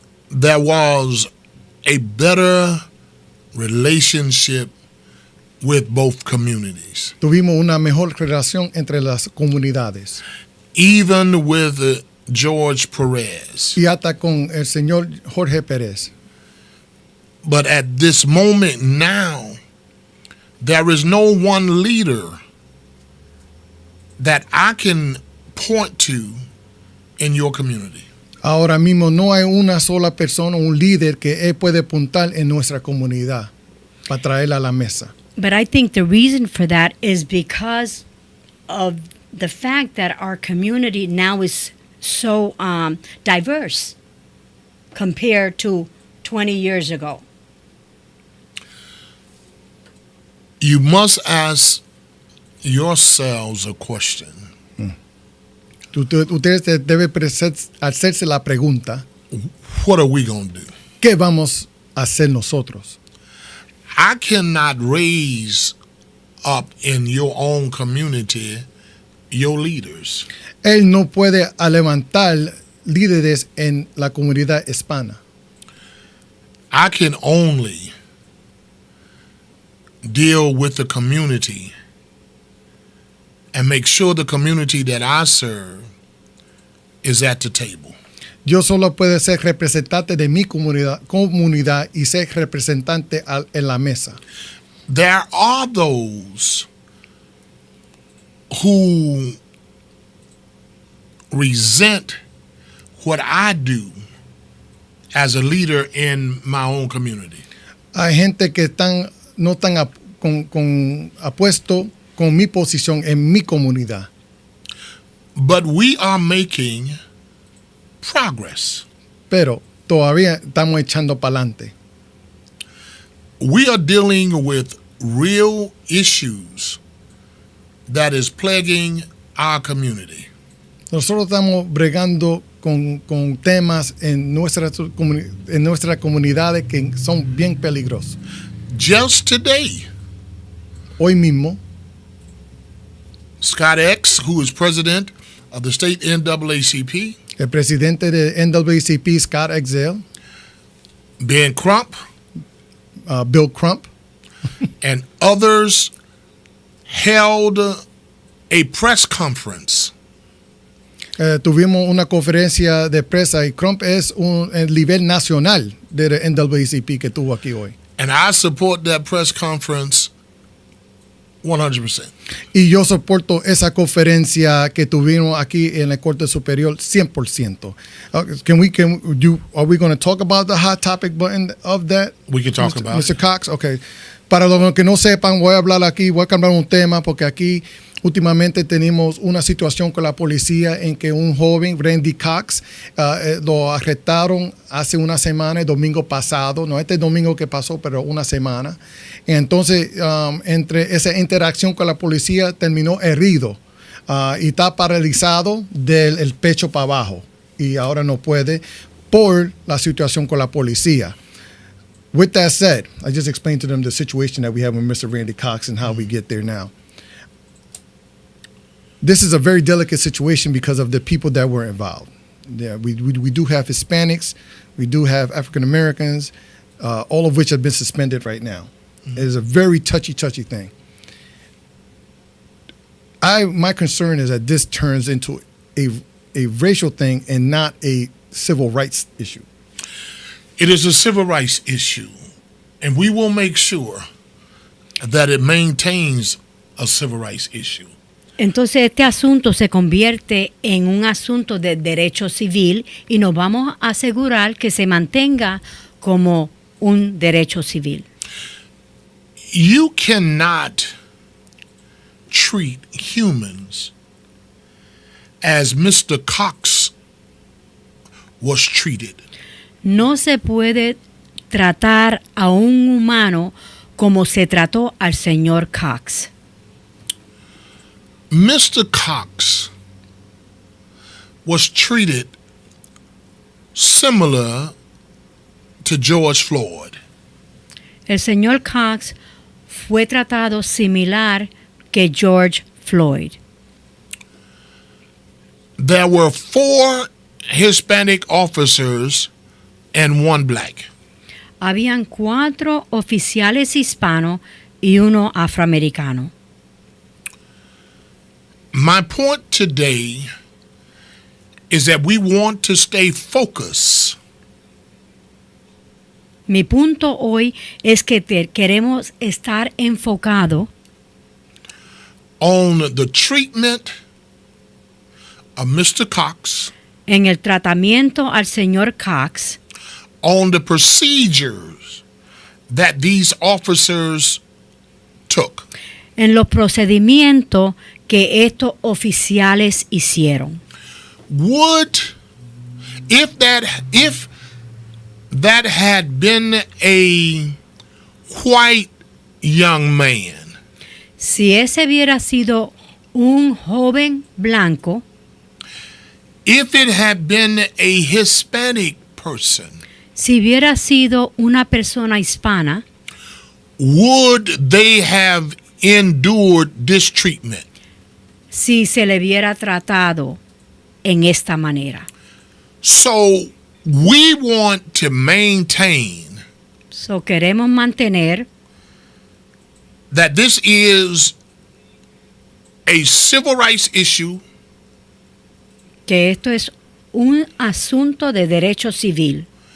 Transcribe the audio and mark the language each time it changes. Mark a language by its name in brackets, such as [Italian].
[English] there was a better relationship with both communities. [Spanish] tuvimos una mejor relación entre las comunidades. [English] Even with George Perez. [Spanish] Y hasta con el señor Jorge Pérez. [English] But at this moment now, there is no one leader that I can point to in your community. [Spanish] Ahora mismo no hay una sola persona, un líder que él puede apuntar en nuestra comunidad para traerla a la mesa. [English] But I think the reason for that is because of the fact that our community now is so diverse compared to 20 years ago. You must ask yourselves a question. [Spanish] Ustedes deben hacerse la pregunta, [English] What are we going to do? [Spanish] ¿qué vamos a hacer nosotros? [English] I cannot raise up in your own community your leaders. [Spanish] Él no puede levantar líderes en la comunidad hispana. [English] I can only deal with the community and make sure the community that I serve is at the table. [Spanish] Yo solo puedo ser representante de mi comunidad y ser representante en la mesa. [English] There are those who resent what I do as a leader in my own community. [Spanish] Hay gente que no están apuesto con mi posición en mi comunidad. [English] But we are making progress. [Spanish] Pero todavía estamos echando para adelante. [English] We are dealing with real issues that is plaguing our community. [Spanish] Nosotros estamos bregando con temas en nuestras comunidades que son bien peligrosos. [English] Just today, [Spanish] Hoy mismo, [English] Scott X, who is president of the state NAACP, [Spanish] el presidente de NAACP, Scott Exel, [English] Ben Crump, Bill Crump, and others held a press conference [Spanish] tuvimos una conferencia de prensa y Crump es el nivel nacional de NAACP que tuvo aquí hoy. [English] and I support that press conference 100%. [Spanish] Y yo soporto esa conferencia que tuvimos aquí en la Corte Superior 100%. [English] Are we going to talk about the hot topic button of that? We can talk about Mr. it. Cox, okay. [Spanish] Para los que no sepan, voy a hablar aquí, voy a cambiar un tema porque aquí últimamente tenemos una situación con la policía en que un joven, Randy Cox, lo arrestaron hace una semana, el domingo pasado, no este domingo que pasó, pero una semana. Entonces, entre esa interacción con la policía terminó herido y está paralizado del pecho para abajo y ahora no puede por la situación con la policía. [English] With that said, I just explained to them the situation that we have with Mr. Randy Cox and how we get there now. This is a very delicate situation because of the people that were involved. Yeah, we do have Hispanics, we do have African Americans, all of which have been suspended right now. Mm-hmm. It is a very touchy thing. My concern is that this turns into a racial thing and not a civil rights issue. It is a civil rights issue, and we will make sure that it maintains a civil rights issue. [Spanish] Entonces este asunto se convierte en un asunto de derecho civil y nos vamos a asegurar que se mantenga como un derecho civil. [English] You cannot treat humans as Mr. Cox was treated. [Spanish] No se puede tratar a un humano como se trató al señor Cox. [English] Mr. Cox was treated similar to George Floyd. [Spanish] El señor Cox fue tratado similar que George Floyd. [English] There were 4 Hispanic officers and 1 black. [Spanish] Habían 4 oficiales hispanos y 1 afroamericano. [English] My point today is that we want to stay focused [Spanish] Mi punto hoy es que queremos estar enfocado [English] on the treatment of Mr. Cox, [Spanish] en el tratamiento al señor Cox, [English] on the procedures that these officers took. [Spanish] en los procedimientos que estos oficiales hicieron. [English] If that had been a white young man, [Spanish] Si ese hubiera sido un joven blanco, [English] if it had been a Hispanic person, [Spanish] si hubiera sido una persona hispana, [English] would they have endured this treatment? [Spanish] Si se le hubiera tratado en esta manera. [English] So we want to maintain [Spanish] So queremos mantener [English] that this is a civil rights issue [Spanish] que esto es un asunto de derecho civil.